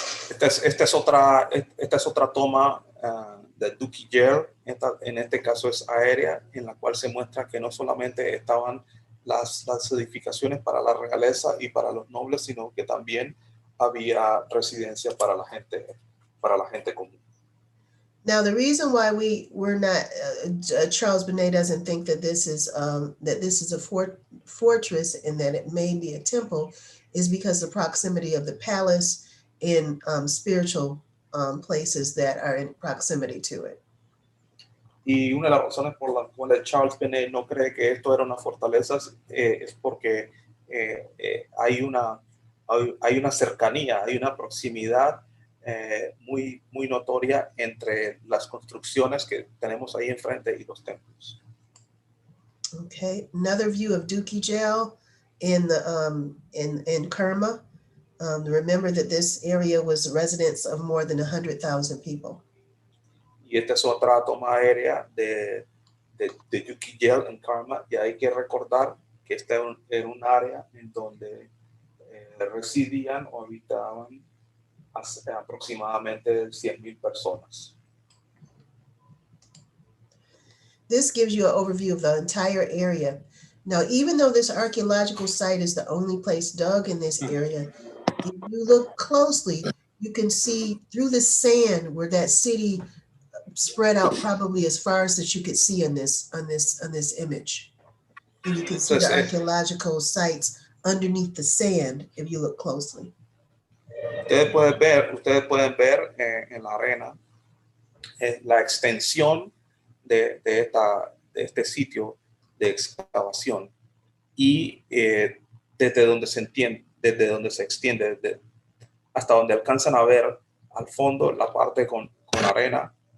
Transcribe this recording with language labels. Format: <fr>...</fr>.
<es>Esta es otra toma de Dookie Gel. En este caso es aérea, en la cual se muestra que no solamente estaban las edificaciones para la realeza y para los nobles, sino que también había residencia para la gente común.</es> <en>Now, the reason why we're not Charles Bonnet doesn't think that this is a fortress and that it may be a temple is because the proximity of the palace in spiritual places that are in proximity to it.</en> <es>Y una de las razones por las cuales Charles Bonnet no cree que esto era una fortaleza es porque hay una cercanía, hay una proximidad muy notoria entre las construcciones que tenemos ahí enfrente y los templos.</es> <en>Okay, another view of Dookie Gel in the in Kerma. Remember that this area was the residence of more than 100,000 people.</en> <es>Y esta es otra toma aérea de Dookie Gel en Kerma, y hay que recordar que esta era un área en donde residían o habitaban aproximadamente 100,000 personas.</es> <en>This gives you an overview of the entire area. Now, even though this archaeological site is the only place dug in this area, if you look closely, you can see through the sand where that city spread out probably as far as that you could see on this image. And you can see the archaeological sites underneath the sand if you look closely.</en> <es>Ustedes pueden ver en la arena la extensión de este sitio de excavación, y desde donde se extiende hasta donde alcanzan a ver al fondo la parte con arena.</es>